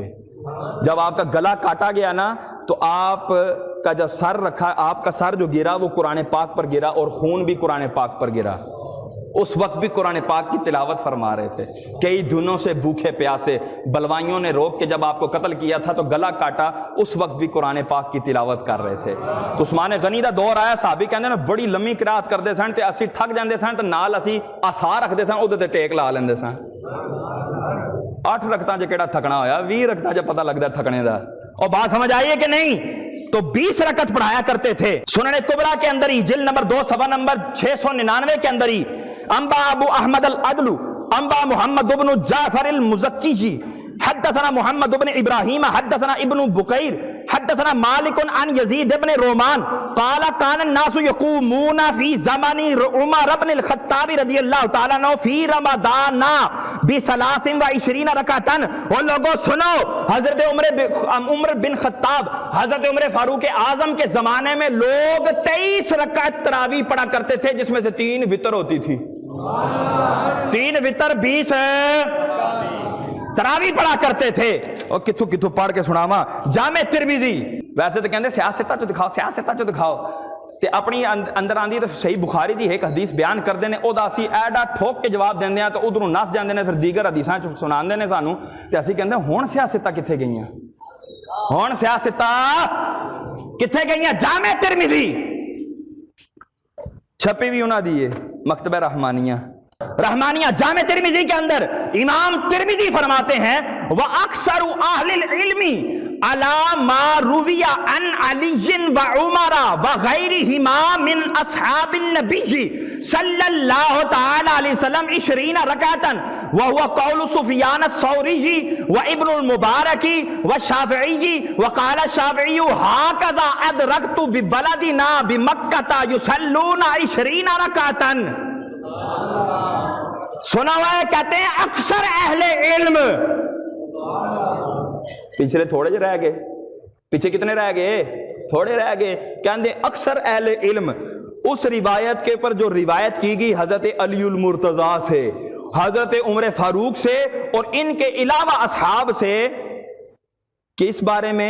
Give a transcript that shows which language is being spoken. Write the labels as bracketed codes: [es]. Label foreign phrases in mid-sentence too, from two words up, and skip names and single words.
[ur] جب آپ کا گلا کاٹا گیا نا تو آپ کا جب سر رکھا، آپ کا سر جو گرا وہ قرآن پاک پر گرا، اور خون بھی قرآن پاک پر گرا۔ اس وقت بھی قرآن پاک کی تلاوت فرما رہے تھے، کئی دنوں سے بھوکے پیاسے، بلوائیوں نے روک کے جب آپ کو قتل کیا تھا تو گلا کاٹا، اس وقت بھی قرآن پاک کی تلاوت کر رہے تھے۔ [pa] تو عثمان غنی دا دور آیا، صحابی کہندے نا بڑی لمبی قرات کرتے سن تے اسی تھک جاندے سن تے نال اسی آسا رکھتے سن، اودے تے ٹیک لا لیندے سن۔ 8 رکعتاں چ کیڑا تھکنا ہویا، 20 رکعتاں چ پتہ لگدا تھکنے دا۔ [ur] اور بات سمجھ آئی ہے کہ نہیں؟ تو 20 رکعت پڑھایا کرتے تھے۔ سنن کبریٰ کے اندر ہی [ar] جلد نمبر 2 صفحہ نمبر 699 کے اندر ہی انبا ابو احمد العدل انبا محمد بن جعفر المزکی حدثنا محمد بن ابراہیم حدثنا ابن بکیر حدثنا مالک عن یزید بن رومان قال كان الناس يقومون في زمن عمر بن الخطاب رضی اللہ تعالیٰ عنہ فی رمضان ب23 رکعتاً۔ [ur] اور لوگوں سنو، حضرت عمر بن خطاب، حضرت عمر فاروق اعظم کے زمانے میں لوگ 23 رکعت تراویح پڑھا کرتے تھے، جس میں سے 3 وتر ہوتی تھی۔ 3 وتر 20 تراویح پڑھا کرتے تھے۔ [pa] اور کتھو کتھو پڑھ کے سناواں جامع ترمذی، ویسے تو کہندے سیاستہ چ دکھاؤ، سیاستہ چ دکھاؤ، تے اپنی اندر آندی تو صحیح بخاری دی ایک حدیث بیان کردے نے، او دا اسی ایڈا ٹھوک کے جواب دیندے ہیں تو ادھروں نس جاندے نے، پھر دیگر حدیثاں سناندے نے سانو، تے اسی کہندے ہن سیاستہ کتھے گئیاں، ہن سیاستہ کتھے گئیاں؟ جامع ترمذی چھپی بھی انہاں دی ہے، مکتبہ رحمانیہ جامع ترمذی کے اندر [ur] امام ترمذی فرماتے ہیں [ar] وَأَكْثَرُ أَهْلِ الْعِلْمِ عَلَى مَا رُوِيَ عَنْ عَلِيٍّ وَعُمَرَ وَغَيْرِهِمَا مِنْ أَصْحَابِ النَّبِيِّ صلی اللہ تعالی علیہ وسلم 20 رکعتاً وَهُوَ قَوْلُ سُفْيَانَ الثَّوْرِيِّ وَابْنُ الْمُبَارَكِ وَالشَّافِعِيِّ وَقَالَ الشَّافِعِيُّ هَكَذَا أَدْرَكْتُ بِبَلَدِنَا بِمَكَّةَ يُصَلُّونَ 20 رکعتاً۔ [ur] سنا ہوا ہے، کہتے ہیں اکثر اہل علم، پچھلے تھوڑے جو رہ گئے، پیچھے کتنے رہ گئے؟ تھوڑے رہ گئے، کہتے ہیں اکثر اہل علم اس روایت کے پر جو روایت کی گئی حضرت علی المرتضیٰ سے، حضرت عمر فاروق سے اور ان کے علاوہ اصحاب سے، کس بارے میں؟